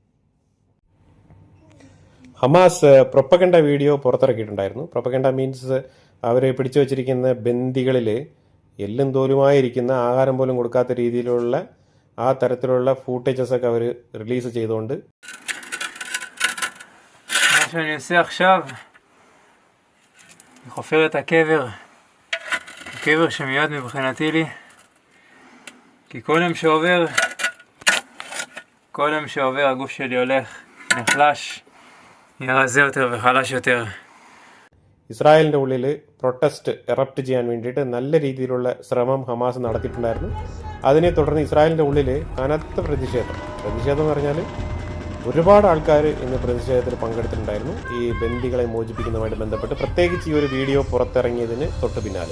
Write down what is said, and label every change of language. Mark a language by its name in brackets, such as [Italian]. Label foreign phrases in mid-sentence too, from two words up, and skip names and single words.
[Malayalam] ഹമാസ് [English] propaganda video [Malayalam] പുറത്തിറക്കിയിട്ടുണ്ടായിരുന്നു. [English] propaganda means [Malayalam] അവരെ പിടിച്ചു വച്ചിരിക്കുന്ന ബന്ദികളിൽ എല്ലും തോലുമായിരിക്കുന്ന, ആഹാരം പോലും കൊടുക്കാത്ത രീതിയിലുള്ള ആ തരത്തിലുള്ള ഫൂട്ടേജസ് ഒക്കെ അവർ റിലീസ് ചെയ്തുകൊണ്ട് [Hebrew] שאני עושה עכשיו, אני חופר את הקבר שמיועד מבחינתי לי, כי כל יום שעובר הגוף שלי הולך נחלש, נהיה רזה יותר וחלש יותר. [Malayalam] ഇസ്രായേലിൻ്റെ ഉള്ളിൽ [English] protest erupt [Malayalam] ചെയ്യാൻ വേണ്ടിയിട്ട് നല്ല രീതിയിലുള്ള ശ്രമം ഹമാസ് നടത്തിയിട്ടുണ്ടായിരുന്നു. അതിനെ തുടർന്ന് ഇസ്രായേലിൻ്റെ ഉള്ളിൽ കനത്ത പ്രതിഷേധം എന്ന് പറഞ്ഞാൽ ഒരുപാട് ആൾക്കാർ ഇന്ന് പ്രതിഷേധത്തിൽ പങ്കെടുത്തിട്ടുണ്ടായിരുന്നു. ഈ ബന്ദികളെ മോചിപ്പിക്കുന്നതുമായിട്ട് ബന്ധപ്പെട്ട് പ്രത്യേകിച്ച് ഈ ഒരു വീഡിയോ പുറത്തിറങ്ങിയതിന് തൊട്ട് പിന്നാലെ.